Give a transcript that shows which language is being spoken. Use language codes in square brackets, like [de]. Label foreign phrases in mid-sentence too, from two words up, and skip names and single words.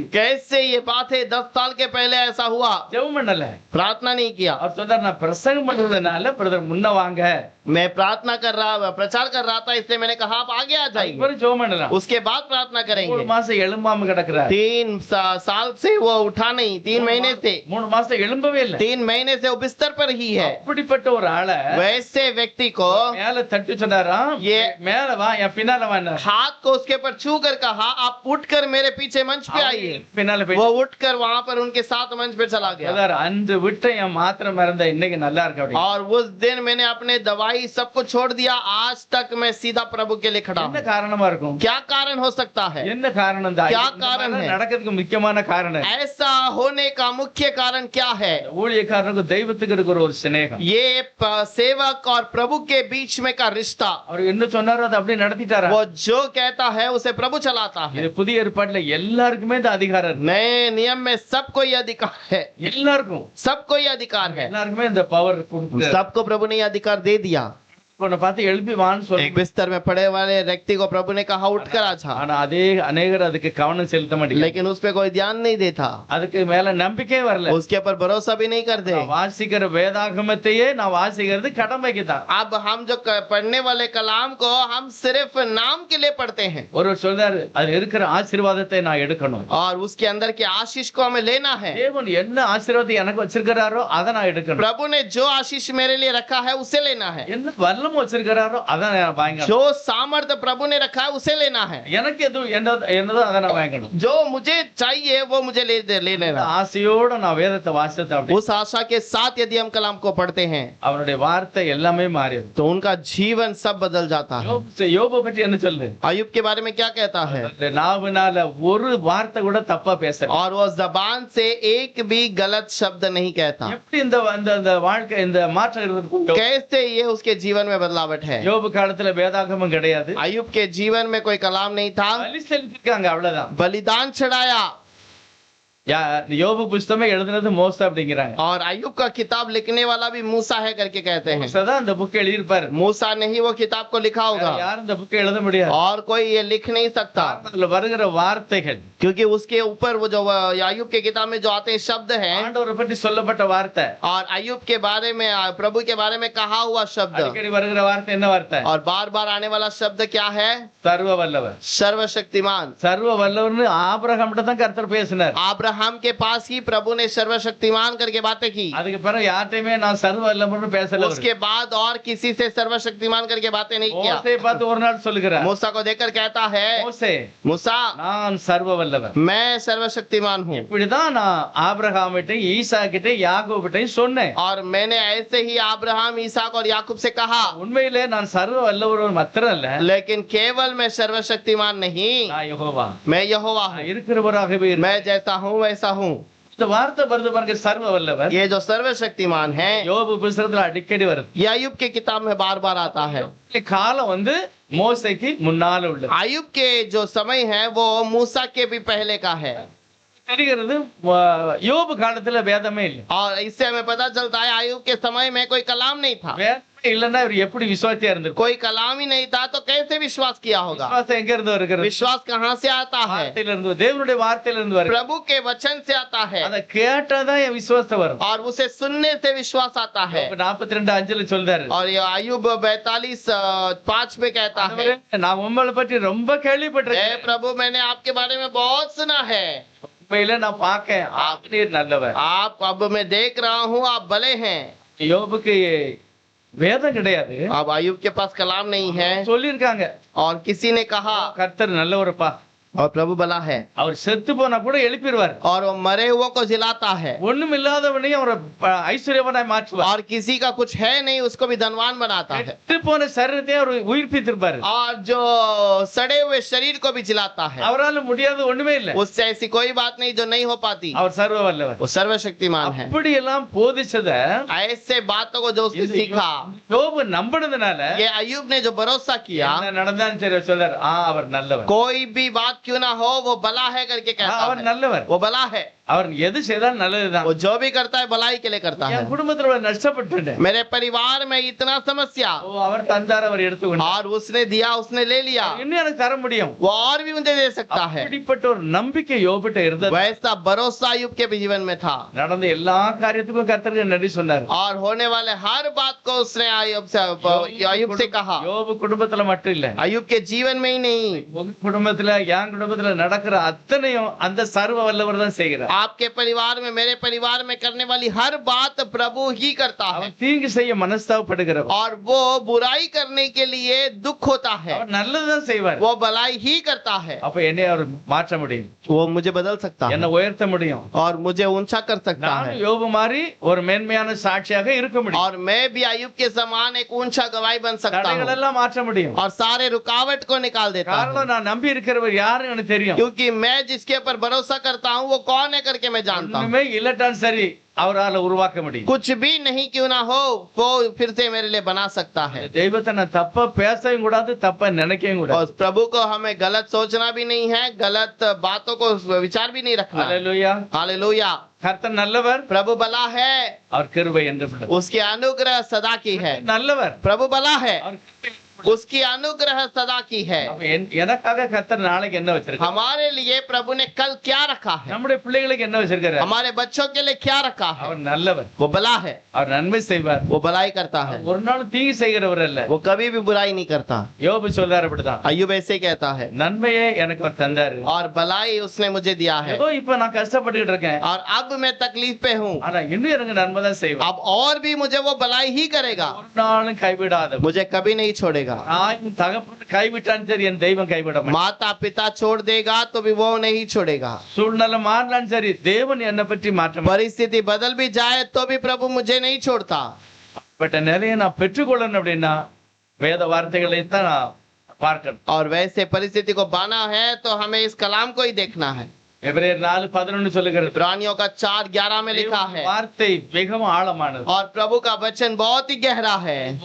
[hi] कैसे ये बात है, 10 साल के पहले ऐसा हुआ। [ta] ஜெபம் பண்ணல, [hi] प्रार्थना नहीं किया। [ta] அவர் சொல்றாரு நான் பிரசங்கம் பண்றதுனால பிரதர் முன்ன வாங்க. [hi] मैं प्रार्थना कर रहा, प्रचार कर रहा था, इसलिए मैंने कहा आप आगे आ जाइए। [ta] இவரு ஜெபம் பண்ணலாம். [hi] उसके बाद प्रार्थना 3 करेंगे। [ta] மாசம் எழும்பாம கிடக்குறாரு. [hi] 3 साल से वो उठा नहीं, 3 महीने से [ta] 3 மாசம் எழும்பவே இல்ல. [hi] 3 महीने से वो बिस्तर पर ही है। [ta] அப்படிப்பட்ட ஒரு ஆளை [hi] वैसे व्यक्ति को [ta] மேல தட்டி சொன்னாராம், [hi] ये [ta] மேல வா என் பின்னால வான்னு. [hi] हाथ को उसके ऊपर छू कर कहा आप उठकर मेरे पीछे मंच पे आइए। [ta] பின்னால போய் [hi] वो उठकर वहां पर उनके साथ मंच पे चला गया। [ta] பிரதர் அந்த விட்ட என் மாத்திரை மறந்த இன்னைக்கு நல்லா இருக்கு அப்படி. [hi] और उस दिन मैंने अपने दवाई सब कुछ छोड़ दिया, आज तक मैं सीधा प्रभु के लिए खड़ा [ta] என்ன [hi] हूँ। [ta] காரணமா இருக்கும்? [hi] क्या कारण हो सकता है? [ta] என்ன காரணம் தான்? [hi] क्या [ta] இந்த [hi] कारण [ta] மாதிரி [hi] है? [ta] நடக்கிறதுக்கு முக்கியமான காரணம் [hi] ऐसा होने का मुख्य कारण क्या है? [ta] ஊழியக்காரனுக்கு தெய்வத்துக்கு இருக்கிற ஒரு சிநேகம். [hi] ये सेवक और प्रभु के बीच में का रिश्ता। [ta] அவர் என்ன சொன்னாரோ அதை அப்படியே நடத்திட்டாரா? [hi] वो जो कहता है उसे प्रभु चलाता है। [ta] இது புதிய ஏற்பாட்டுல எல்லாருக்குமே இந்த அதிகாரம் இருக்கு. [hi] नए नियम में सबको ये अधिकार है, [ta] எல்லாருக்கும் [hi] सबको ये अधिकार है। [ta] எல்லாருக்குமே இந்த பவர் கொடுத்து [hi] सबको प्रभु ने ये अधिकार दे दिया। [ta] உன்னை பார்த்து எழுப்பி வான்னு [hi] एक [ta] சொல்லி [hi] बिस्तर में पड़े वाले व्यक्ति को प्रभु ने कहा उठ कर आजा, [ta] ஆனா அதே அநேகர் அதுக்கு கவனம் செலுத்த மாட்டேங்க, [hi] लेकिन उस पे कोई ध्यान नहीं देता, [ta] அதுக்கு மேல நம்பிக்கை வரல. [hi] उसके ऊपर भरोसा भी नहीं करते। [ta] நான் வாசிக்கிற வேதாகமத்தையே நான் வாசிக்கிறது கடமைக்கு தான். [hi] अब हम जो पढ़ने वाले कलाम को हम सिर्फ नाम के लिए पढ़ते हैं, [ta] ஒருவர் சொல்றாரு அதுல இருக்கிற ஆசீர்வாதத்தை நான் எடுக்கணும். [hi] और उसके अंदर के आशीष को हमें लेना है। [ta] தேவன் என்ன ஆசீர்வாதத்தை எனக்கு வச்சிருக்கிறாரோ அதை நான் எடுக்கணும். [hi] प्रभु ने जो आशीष मेरे लिए रखा है उसे लेना है, [ta] என்ன வல்லமை வச்சிருக்கிறாரோ அதை நான் வாங்கணும். [hi] जो सामर्थ्य प्रभु ने रखा है उसे लेना है, [ta] எனக்கு எது என்னதோ அதை நான் வாங்கணும். [hi] जो मुझे चाहिए वो मुझे ले लेना। [ta] ஆசையோட நான் வேதத்தை வாசித்தேன் அப்படி [hi] उस आशा के साथ यदि हम कलाम को पढ़ते हैं [ta] அவனுடைய வார்த்தை எல்லாமே மாறியது. [hi] तो उनका जीवन सब बदल जाता है। [ta] யோபு பற்றி என்ன சொல்லுது? [hi] अय्यूब के बारे में क्या कहता है? [ta] நாவுனால ஒரு வார்த்தை கூட தப்பா பேசல. [hi] और वो जबान से एक भी गलत शब्द नहीं कहता। [ta] எப்படி இந்த வாழ்க்கை இந்த மாற்றம் இருக்கு? [hi] कैसे ये उसके जीवन में बदलावट है? [ta] யோபு காலத்துல வேதாகமம் கிடையாது, [hi] अय्यूब के जीवन में कोई कलाम नहीं था, [ta] பலி செலுத்திருக்காங்க அவ்வளவுதான். [hi] बलिदान चढ़ाया। [ta] யோபு புஸ்தகமே எழுதுனது மோசே அப்படிங்கிறாங்க. [hi] और अय्यूब का किताब लिखने वाला भी मूसा है करके कहते हैं। [ta] மோசே தான் அந்த புக் எழுதியிருப்பாரு. [hi] मूसा ने ही वो किताब को लिखा होगा, [ta] யாரும் இந்த புக்கை எழுத முடியாது. [hi] और कोई ये लिख नहीं सकता, [ta] அதுல வருகிற வார்த்தைகள் [hi] क्योंकि उसके ऊपर वो जो अय्यूब के किताब में जो आते हैं शब्द हैं, [ta] ஆண்டவரை பற்றி சொல்லப்பட்ட வார்த்தை, [hi] और अय्यूब के बारे में प्रभु के बारे में कहा हुआ शब्द, [ta] அடிக்கடி வருகிற வார்த்தை என்ன வார்த்தை? [hi] और बार बार आने वाला शब्द क्या है? [ta] சர்வ வல்லவர். [hi] सर्वशक्तिमान। [ta] சர்வ வல்லவர்னு ஆபிரகாம்கிட்ட தான் கர்த்தர் பேசினார். [hi] अब्राहम के पास ही प्रभु ने सर्वशक्तिमान करके बातें की, [ta] அதுக்கு பிறகு யார்ட்டையுமே நான் சர்வ வல்லவர்னு பேசல. [hi] उसके बाद और किसी से सर्वशक्तिमान करके बातें नहीं किया। [ta] மோசே பார்த்து ஒரு நாள் சொல்லுகிறார், [hi] मूसा को देखकर कहता है, [ta] மோசே [hi] मूसा [ta] நான் சர்வ வல்லவர். [hi] मैं सर्वशक्तिमान हूँ, [ta] இப்படிதான் நான் ஆபிரகாமிட்டையும் ஈசாக்கிட்டையும் யாக்கோபிட்டையும் சொன்னேன். [hi] और मैंने ऐसे ही अब्राहम, इसहाक और याकूब से कहा। [ta] உண்மையிலே நான் சர்வ வல்லவர் மாத்திரம் அல்ல, [hi] लेकिन केवल मैं सर्वशक्तिमान नहीं, [ta] நான் யெகோவா, [hi] मैं यहोवा हूँ, [ta] இருக்கிறவராகவே இருக்கிறேன். [hi] मैं जैसा हूँ वैसा हूँ। [ta] இந்த வார்த்தை வருது பாருங்க, சர்வ வல்லவர். [hi] ये जो सर्वशक्तिमान है, [ta] யோபு புஸ்தகத்துல அடிக்கடி வருது. [hi] ये अय्यूब के किताब में बार बार आता है। [ta] காலம் வந்து மோசேக்கு முன்னால உள்ளது. [hi] अय्यूब के जो समय है वो मूसा के भी पहले का है, [ta] தெரிகிறது யோபு காலத்துல வேதமே இல்லை. [hi] और इससे हमें पता चलता है अय्यूब के समय में कोई कलाम नहीं था। [ta] வேதமே இல்லன்னா இவர் எப்படி விசுவாசியா இருந்திருக்கும்? [hi] कोई कलाम ही नहीं था तो कैसे विश्वास किया होगा? [ta] விசுவாசம் எங்க இருந்து வருகிறது? [hi] विश्वास कहाँ से आता है? [ta] வார்த்தையில இருந்து, தேவனுடைய வார்த்தையில இருந்து வருகிறது. [hi] प्रभु के वचन से आता है, [ta] அத கேட்டாதான் என் விசுவாசம் வரும். [hi] और उसे सुनने से विश्वास आता है। [ta] 42:5 சொல்றாரு, [hi] और ये अय्यूब 42:5 में कहता है, [ta] நான் உங்களை பற்றி ரொம்ப [hi] हे [ta] கேள்விப்பட்டிருக்கேன், [hi] प्रभु मैंने आपके बारे में बहुत सुना है, [ta] உண்மையில நான் பார்க்கேன் ஆத்மீய நல்லவர். [hi] आप अब मैं देख रहा हूँ आप भले हैं। [ta] யோபுக்கு வேதம் கிடையாது, [hi] अब अय्यूब के पास कलाम नहीं है, [ta] சொல்லிருக்காங்க [hi] और किसी ने कहा [ta] கர்த்தர் நல்லவரப்பா, [hi] और प्रभु भला है, [ta] அவர் செத்து போனா கூட எழுப்பிடுவார், [hi] और वो मरे हुए को जिलाता है, [ta] ஒண்ணும் இல்லாதவனையும் அவர் ஐஸ்வர்யவனாய் மாற்றுவார், [hi] और किसी का कुछ है नहीं उसको भी धनवान बनाता है, [ta] செத்து போன சரீரத்தை அவர் உயிர்ப்பித்திருப்பாரு. [hi] और जो सड़े हुए शरीर को भी जिलाता है। [ta] அவரால முடியாது ஒண்ணுமே இல்ல, [hi] उससे ऐसी कोई बात नहीं जो नहीं हो पाती, [ta] அவர் சர்வ வல்லவர். [hi] वो सर्वशक्तिमान है। [ta] அப்படி எல்லாம் போதிச்சத [hi] ऐसे बातों को जो उसने सीखा, [ta] யோபு நம்பினதுனால [hi] ये अय्यूब ने जो भरोसा किया, [ta] என்ன நடந்தாலும் சரி சொல்றார், அவர் நல்லவர், [hi] कोई भी बात क्यों ना हो वो भला है करके कहता [ta] அவர் [hi] है, [ta] நல்லவர், [hi] वो भला है, [ta] அவர் எது செய்தாலும் நல்லதுதான். [hi] वो जो भी करता है भलाई के लिए करता है। [ta] என் குடும்பத்துல நஷ்டப்பட்டுட்டேன், [hi] मेरे परिवार में इतना समस्या, [ta] அவர் தந்தார், அவர் எடுத்துக்கொண்டார், [hi] और उसने दिया उसने ले लिया, [ta] இன்னும் எனக்கு தர முடியும். [hi] वो और भी मुझे दे सकता है। [ta] அப்படிப்பட்ட ஒரு நம்பிக்கை யோபுட்ட இருந்தது. [hi] वैसा भरोसा अय्यूब के भी जीवन में था, [ta] நடந்த எல்லா காரியத்துக்கும் கர்த்தருக்கு நன்றி சொன்னார். [hi] और होने वाले हर बात को उसने अय्यूब से कहा। [ta] யோபு குடும்பத்துல மட்டும் இல்ல, [hi] अय्यूब के जीवन में ही नहीं, [ta] உங்க குடும்பத்துல என் குடும்பத்துல நடக்கிற அத்தனையும் அந்த சர்வ வல்லவர் தான் செய்கிறார். [hi] आपके परिवार में मेरे परिवार में करने वाली हर बात प्रभु ही करता है, [ta] அவர் தீங்கு செய்ய மனஸ்தாபப்படுகிறவர், [hi] और वो बुराई करने के लिए दुख होता है, [ta] அவர் நல்லதுதான் செய்வார். [hi] वो भलाई ही करता है। [ta] அப்ப என்னை அவர் மாற்ற முடியும், [hi] वो मुझे बदल सकता है, [ta] என்னை உயர்த்த முடியும், [hi] और मुझे ऊंचा कर सकता है, [ta] நான் யோபு மாதிரி ஒரு மேன்மையான சாட்சியாக இருக்க முடியும், [hi] और मैं भी अय्यूब के समान एक ऊंचा गवाही बन सकता [ta] தடைகள் [hi] हूँ, [ta] எல்லாம் மாற்ற முடியும். [hi] और सारे रुकावट को निकाल देता हूँ, [ta] காரணம் நான் நம்பி இருக்கிறவர் யாருன்னு எனக்கு தெரியும். [hi] क्योंकि मैं जिसके ऊपर भरोसा करता हूँ वो कौन है करके मैं जानता हूँ। [ta] ஒண்ணுமே இல்லட்டாலும் சரி அவரால உருவாக்க முடியும். [hi] कुछ भी नहीं क्यों ना हो, वो फिर से मेरे लिए बना सकता है। [ta] தெய்வத்தை நான் தப்பா பேசவும் கூடாது, தப்பா நினைக்கவும் கூடாது. [hi] और प्रभु को हमें गलत सोचना भी नहीं है, गलत बातों को विचार भी नहीं रखना है। [ta] ஹல்லேலூயா. [hi] हालेलुया। [ta] கர்த்தர் நல்லவர், [hi] प्रभु भला है, [ta] அவர் கிருபை என்றும் [hi] उसकी अनुग्रह सदा की है। [ta] நல்லவர், [hi] प्रभु भला है, [ta] அவர் கிருபை. [hi] उसकी अनुग्रह सदा की है। [ta] அப்ப எனக்காக கர்த்தர் நாளைக்கு என்ன வச்சிருக்காரு? [hi] हमारे लिए प्रभु ने कल क्या रखा है, [ta] நம்முடைய பிள்ளைகளுக்கு என்ன வச்சிருக்காரு? [hi] हमारे बच्चों के लिए क्या रखा है। [ta] அவர் நல்லவர், [hi] वो भला है, [ta] அவர் நன்மை செய்வார், [hi] वो भलाई करता है, [ta] ஒரு நாள் தீங்கு செய்கிறவர் அல்ல. [hi] वो कभी भी बुराई नहीं करता। [ta] யோபு சொல்றாரு அப்படிதான், [hi] अय्यूब ऐसे कहता है, [ta] நன்மையே எனக்கு அவர் தந்தாரு. [hi] और भलाई उसने मुझे दिया है, [ta] ஏதோ இப்ப நான் கஷ்டப்பட்டுக்கிட்டு இருக்கேன், [hi] और अब मैं तकलीफ पे हूँ, [ta] ஆனா இன்னும் எனக்கு நன்மை தான் செய்வார். [hi] अब और भी मुझे वो भलाई ही करेगा, [ta] ஒரு நாளும் கைவிடாத. [hi] मुझे कभी नहीं छोड़ेगा। [ta] தாயும் தகப்பன் கைவிட்டாலும் சரி என் தெய்வம் கைவிட மாட்டார். [hi] माता पिता छोड़ देगा तो भी वो नहीं छोड़ेगा। [ta] சூழ்நிலை மாறினாலும் சரி தேவன் என்னை பற்றி மாற்ற மாட்டார். [hi] परिस्थिति बदल भी जाए तो भी प्रभु मुझे नहीं छोड़ता। [ta] பட் நிறைய நான் பெற்றுக்கொள்ளணும் அப்படின்னா வேத வார்த்தைகளை தான் நான் பார்க்கணும். [hi] और वैसे परिस्थिति को पाना है तो हमें इस कलाम को ही देखना है। [ta] எபிரேயர் 4:11 சொல்லுகிறது, [hi] इब्रानियों का 4:11 में लिखा है, [ta] வார்த்தை மிகவும் ஆழமானது, [hi] और प्रभु का वचन बहुत ही गहरा है,